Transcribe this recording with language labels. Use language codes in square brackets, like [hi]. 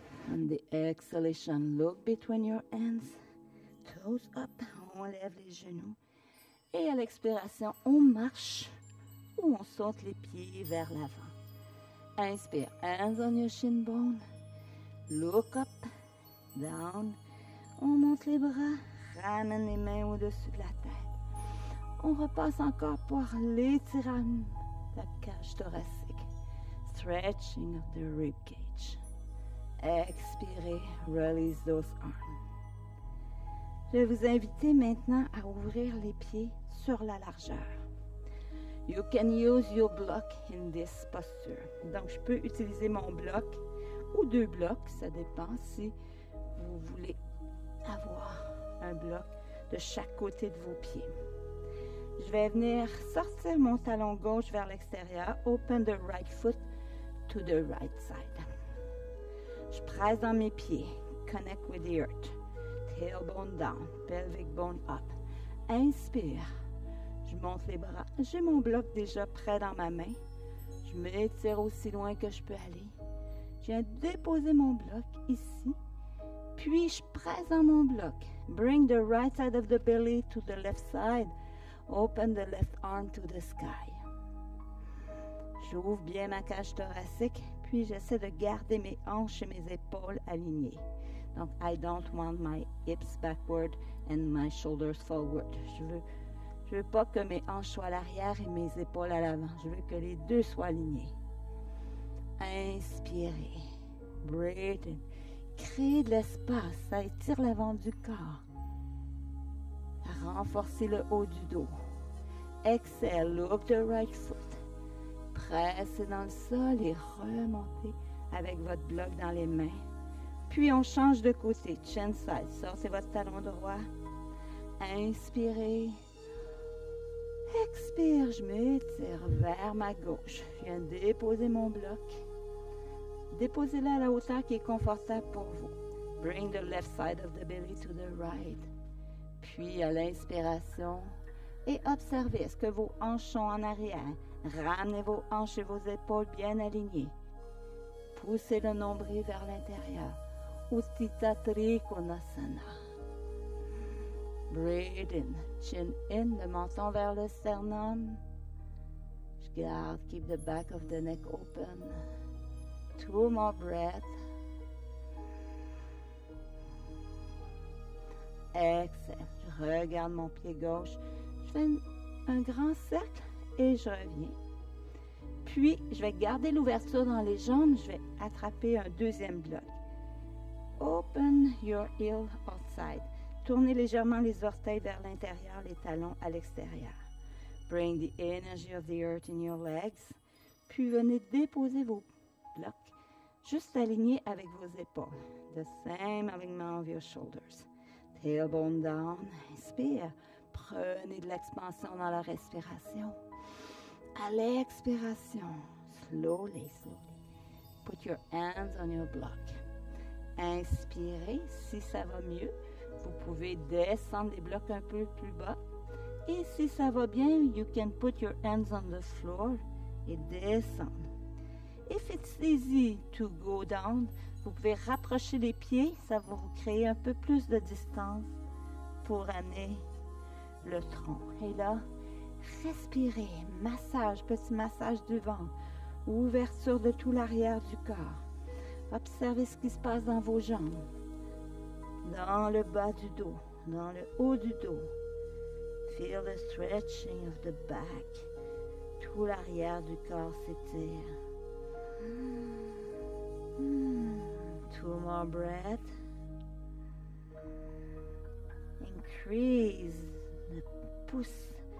[en] On the exhalation, look between your hands. Toes up. [fr] On lève les genoux. Et à l'expiration, on marche ou on saute les pieds vers l'avant. Inspire, [en] hands on your shin bone. Look up, down. [fr] On monte les bras, ramène les mains au-dessus de la tête. On repasse encore pour l'étirement de la cage thoracique. [en] Stretching of the rib cage. Expirez, release those arms. [fr] Je vais vous inviter maintenant à ouvrir les pieds sur la largeur. [en] You can use your block in this posture. [fr] Donc, je peux utiliser mon bloc ou 2 blocs, ça dépend si vous voulez avoir un bloc de chaque côté de vos pieds. Je vais venir sortir mon talon gauche vers l'extérieur. [en] Open the right foot to the right side. [fr] Je presse dans mes pieds. [en] Connect with the earth. Tailbone down. Pelvic bone up. Inspire. [fr] Je monte les bras. J'ai mon bloc déjà prêt dans ma main. Je m'étire aussi loin que je peux aller. Je viens déposer mon bloc ici. Puis je presse dans mon bloc. [en] Bring the right side of the belly to the left side. Open the left arm to the sky. [fr] J'ouvre bien ma cage thoracique, puis j'essaie de garder mes hanches et mes épaules alignées. Donc, [en] I don't want my hips backward and my shoulders forward. [fr] Je veux pas que mes hanches soient à l'arrière et mes épaules à l'avant. Je veux que les deux soient alignés. Inspirez. [en] Breathe in. [fr] Créez de l'espace. Ça étire l'avant du corps. Renforcez le haut du dos. [en] Exhale. Look the right foot. [fr] Pressez dans le sol et remontez avec votre bloc dans les mains. Puis on change de côté. [en] Chin side. [fr] Sortez votre talon droit. Inspirez. Expire. Je m'étire vers ma gauche. Je viens déposer mon bloc. Déposez-le à la hauteur qui est confortable pour vous. [en] Bring the left side of the belly to the right. [fr] Puis à l'inspiration. Et observez, est-ce que vos hanches sont en arrière? Ramenez vos hanches et vos épaules bien alignées. Poussez le nombril vers l'intérieur. [en] Utthita Trikonasana. Breathe in. Chin in, [fr] le menton vers le sternum. Je garde, [en] keep the back of the neck open. 2 more breaths. Exhale. [fr] Je regarde mon pied gauche. Je fais un grand cercle et je reviens. Puis, je vais garder l'ouverture dans les jambes. Je vais attraper un deuxième bloc. [en] Open your heel outside. [fr] Tournez légèrement les orteils vers l'intérieur, les talons à l'extérieur. [en] Bring the energy of the earth in your legs. [fr] Puis, venez déposer vos blocs juste alignés avec vos épaules. [en] The same alignment of your shoulders. Tailbone down. Inspire. [fr] Prenez de l'expansion dans la respiration. À l'expiration, [en] slowly. Put your hands on your block. [fr] Inspirez. Si ça va mieux, vous pouvez descendre les blocs un peu plus bas. Et si ça va bien, [en] you can put your hands on the floor [fr] et descendre. [en] If it's easy to go down, [fr] vous pouvez rapprocher les pieds. Ça va vous créer un peu plus de distance pour amener le tronc. Et là, respirez, massage, petit massage du ventre, ouverture de tout l'arrière du corps. Observez ce qui se passe dans vos jambes, dans le bas du dos, dans le haut du dos. [en] Feel the stretching of the back. [fr] Tout l'arrière du corps s'étire. [en] 2 more breaths. Increase. [fr] Pousse.